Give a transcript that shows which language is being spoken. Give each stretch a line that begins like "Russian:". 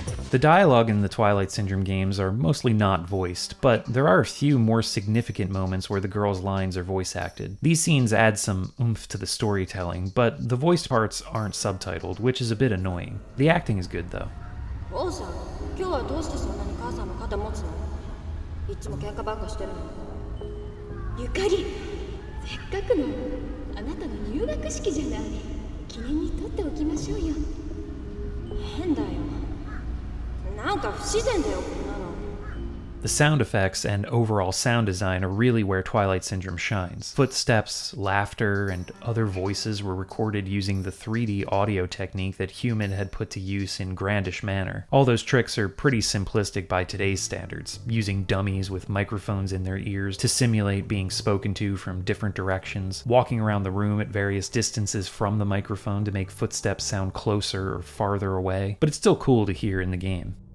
English: The dialogue in the Twilight Syndrome games are mostly not voiced, but there are a few more significant moments where the girls' lines are voice acted. These scenes add some oomph to the storytelling, but the voiced parts aren't subtitled, which is a bit annoying. The acting is good though.
Japanese: 王さん、今日はどうしてそんなに母さんの肩持つの？いつも喧嘩ばっかしてるの。ゆかり、せっかくのあなたの入学式じゃない。記念に撮っておきましょうよ。変だよ。なんか不自然だよ、こんなの。
English: The sound effects and overall sound design are really where Twilight Syndrome shines. Footsteps, laughter, and other voices were recorded using the 3D audio technique that Human had put to use in Grandish Manor. All those tricks are pretty simplistic by today's standards, using dummies with microphones in their ears to simulate being spoken to from different directions, walking around the room at various distances from the microphone to make footsteps sound closer or farther away, but it's still cool to hear in the game.